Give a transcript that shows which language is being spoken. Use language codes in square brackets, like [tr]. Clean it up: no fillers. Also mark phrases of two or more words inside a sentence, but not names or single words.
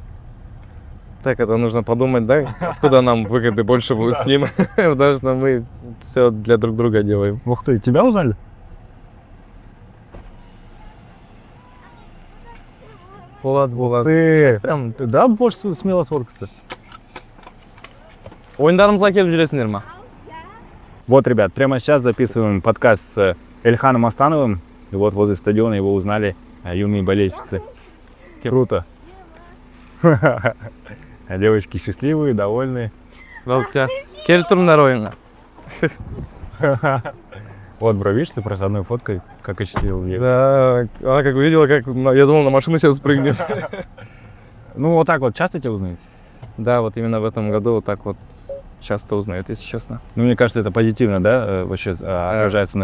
[ru] Так, это нужно подумать, да? Откуда нам выгоды больше будет с ним? Потому что мы все для друг друга делаем. Ух ты, тебя узнали? Булат. Ты, Прям да, можешь смело сфоткаться. [kk] ойындарымызға келіп жүресіңдер ма? [ru] Вот, ребят, прямо сейчас записываем подкаст с Эльханом Астановым. И вот возле стадиона его узнали юные болельщицы. Круто. Девочки счастливые, довольные. [kk] Келіп тұрыңдар ойынға. [ru] Вот, бро, видишь, ты просто одной фоткой, как и счастливый век. Да, она как увидела, как я думал, на машину сейчас прыгнет. Ну, вот так вот часто тебя узнают? Да, вот именно в этом году вот так вот часто узнают, если честно. Ну, мне кажется, это позитивно, да, вообще отражается на всех.